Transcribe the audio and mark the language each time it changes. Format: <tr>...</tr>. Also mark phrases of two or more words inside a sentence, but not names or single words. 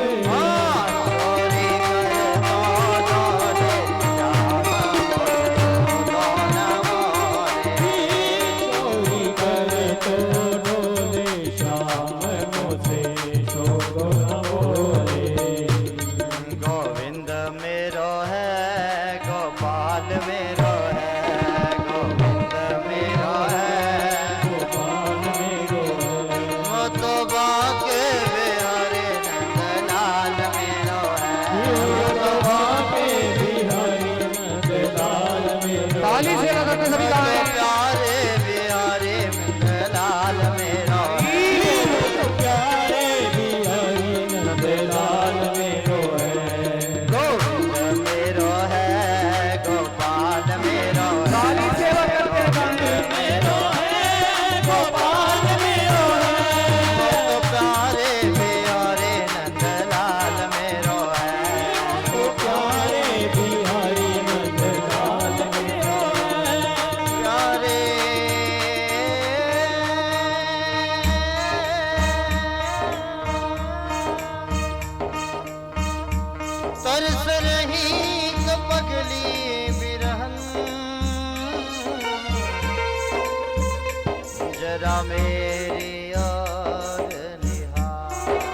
<bra>चोरी करे तो बोले श्याम मोसे सुदन बोले चोरी करे तो डोले श्याम मोसे शोको न बोले गोविंद मेरो है गोपाल मेरो है गोविंद मेरो है गोपाल मेरो वो तो बाके बिहारी नंदलाल मेरो है वो तो बाके बिहारी नंदलाल मेरो</bra> <hi>ताली से लगाते सभी गाएं।</hi> <bra>प्यारे बिहारी नंदलाल मेरो है प्यारे बिहारी नंदलाल मेरो है गोविंद मेरो है गोपाल मेरो है</bra> <hi>ताली से लगाते</hi> <bra>मेरो है गोपाल मेरो है तो प्यारे बिहारी नंदलाल मेरो है प्यारे बिहारी नंदलाल मेरो है प्यारे तरस रही पगली बिरहन जरा मेरी और निहार</bra>